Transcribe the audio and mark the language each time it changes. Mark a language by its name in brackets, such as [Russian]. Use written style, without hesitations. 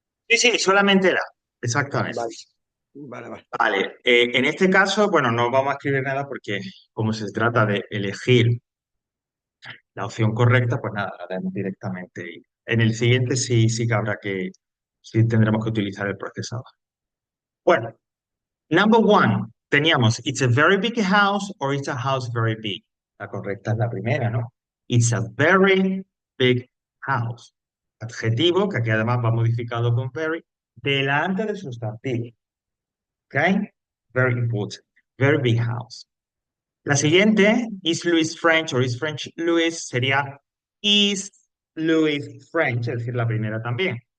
[Spanish] Sí, sí, solamente era. Exactamente. Vale, vale, vale. Vale, en este caso, bueno, no vamos a escribir nada porque como se trata de elegir la opción correcta, pues nada, la haremos directamente. Y en el siguiente sí, sí que habrá que, sí tendremos que utilizar el procesador. [English] Bueno, number one, teníamos it's a very big house or it's a house very big. [Spanish] La correcta es la primera, ¿no? [English] It's a very big house. [Spanish] Adjetivo, que aquí además va modificado con very, delante del sustantivo. ¿Ok? [English] Very important. Very big house. [Spanish] La siguiente, [English] is Louis French or is French Louis, [Spanish] sería is Louis French, es decir, la primera también.